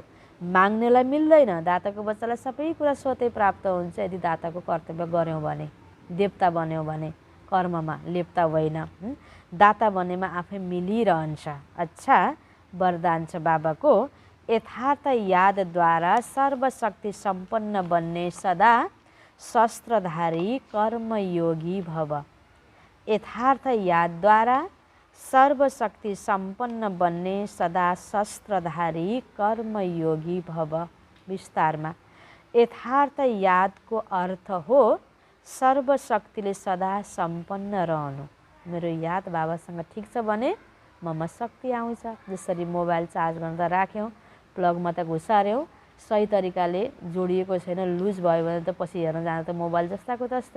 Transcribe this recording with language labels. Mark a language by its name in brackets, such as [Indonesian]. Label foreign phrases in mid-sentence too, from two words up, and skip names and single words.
[Nepali] माग्नेलाई मिल्दैन, दाताको बच्चालाई सबै कुरा स्वतै प्राप्त हुन्छ यदि दाताको कर्तव्य गऱ्यौँ भने, देवता बन्यौँ भने, कर्ममा लेप्ता होइन। दाता बनेमा आफै मिलिरहन्छ। अच्छा, वरदान छ बाबाको, यथार्थ यादद्वारा सर्वशक्ति सम्पन्न बन्ने सदा शस्त्रधारी कर्मयोगी भव। यथार्थ यादद्वारा सर्वशक्ति सम्पन्न बन्ने सदा शस्त्रधारी कर्मयोगी भव। विस्तारमा, यथार्थ यादको अर्थ हो सर्वशक्तिले सदा सम्पन्न रहनु। मेरो याद बाबासँग ठिक छ भने ममा शक्ति आउँछ। जसरी मोबाइल चार्ज गर्न त राख्यौँ, प्लगमा त घुसार्यौँ, सही तरिकाले जोडिएको छैन, लुज भयो भने त पछि हेर्न जाँदा त मोबाइल जस्ताको तस्तै।